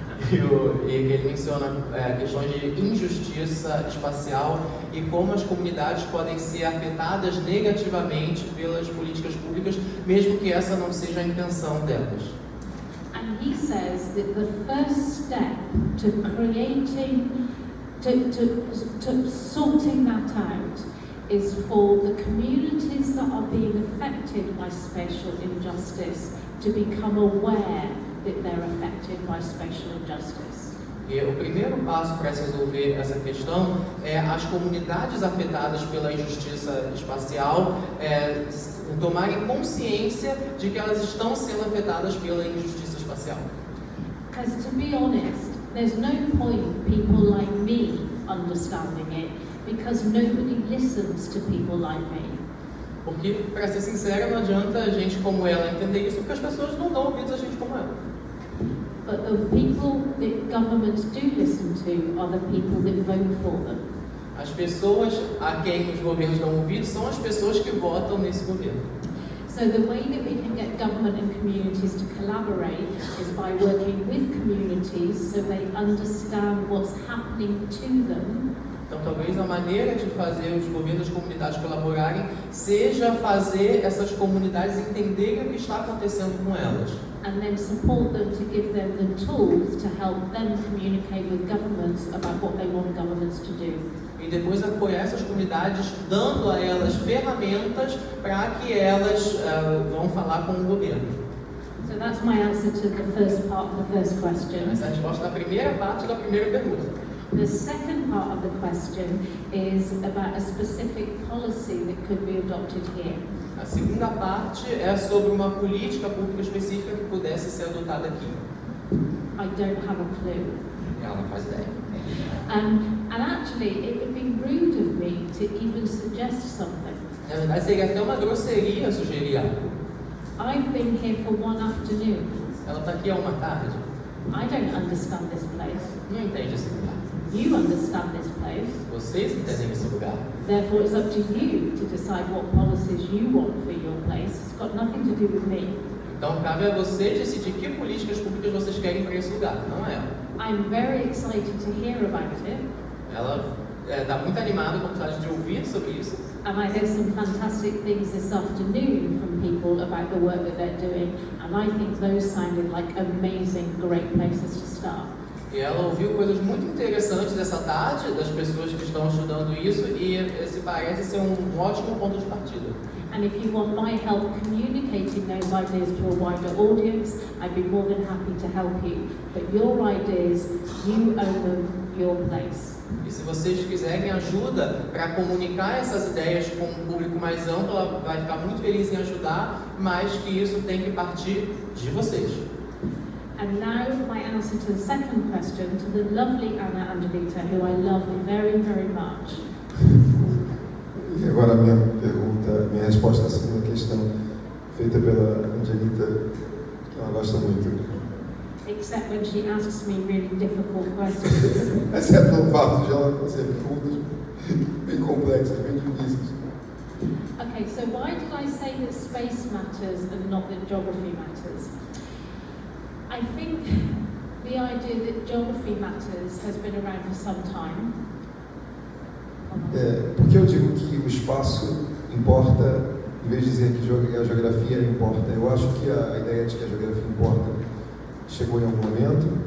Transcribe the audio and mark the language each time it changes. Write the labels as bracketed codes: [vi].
[pt] E ele menciona questões de injustiça espacial e como as comunidades podem ser afetadas negativamente pelas políticas públicas, mesmo que essa não seja a intenção delas. [en] And he says that the first step to creating, to sorting that out is for the communities that are being affected by spatial injustice to become aware that they're affected by spatial injustice. [pt] E o primeiro passo para se resolver essa questão é as comunidades afetadas pela injustiça espacial tomarem consciência de que elas estão sendo afetadas pela injustiça espacial. [en] Because to be honest, there's no point people like me understanding it because nobody listens to people like me. [pt] Porque, para ser sincera, não adianta gente como ela entender isso, porque as pessoas não dão ouvidos a gente como ela. [en] But the people that governments do listen to are the people that vote for them. [pt] As pessoas a quem os governos dão ouvidos são as pessoas que votam nesse governo. [en] So the way that we can get government and communities to collaborate is by working with communities so they understand what's happening to them. [pt] Então, talvez a maneira de fazer os governos e as comunidades colaborarem seja fazer essas comunidades entenderem o que está acontecendo com elas. [en] And then support them to give them the tools to help them communicate with governments about what they want governments to do. [pt] E depois apoiar essas comunidades, dando a elas ferramentas para que elas vão falar com o governo. [en] So that's my answer to the first part of the first question. [pt] Essa é a resposta da primeira parte da primeira pergunta. [en] The second part of the question is about a specific policy that could be adopted here. [pt] A segunda parte é sobre uma política pública específica que pudesse ser adotada aqui. [en] I don't have a clue. [pt] Ela não faz ideia. [en] And actually, it would be rude of me to even suggest something. [pt] Na verdade, seria até uma grosseria sugerir algo. [en] I've been here for one afternoon. [pt] Ela está aqui há uma tarde. [en] I don't understand this place. [pt] Não entende esse lugar. [en] You understand this place. [pt] Vocês entendem esse lugar. [en] Therefore, it's up to you to decide what policies you want for your place. It's got nothing to do with me. [pt] Então, cabe a vocês decidir que políticas públicas vocês querem para esse lugar, não é ela. [en] I'm very excited to hear about it. [pt] Ela está muito animada com a vontade de ouvir sobre isso. [en] And I heard some fantastic things this afternoon from people about the work that they're doing, and I think those sounded like amazing, great places to start. [pt] E ela ouviu coisas muito interessantes essa tarde das pessoas que estão estudando isso e esse parece ser um ótimo ponto de partida. [en] And if you want my help communicating those ideas to a wider audience, I'd be more than happy to help you. But your ideas, you own them, your place. [pt] E se vocês quiserem ajuda para comunicar essas ideias com um público mais amplo, ela vai ficar muito feliz em ajudar, mas que isso tem que partir de vocês. [en] And now my answer to the second question to the lovely Anna Angelita, who I love very, very much. [pt] E agora a minha resposta à segunda questão, feita pela Angelita, que ela gosta muito. [en] Except when she asks me really difficult questions. [pt] Exceto no fato de ela fazer perguntas bem complexas, bem difíceis. [en] Okay, so why did I say that space matters and not that geography matters? I think the idea that geography matters has been around for some time. [pt] Por que eu digo que o espaço importa, em vez de dizer que a geografia importa? Eu acho que a ideia de que a geografia importa chegou em algum momento.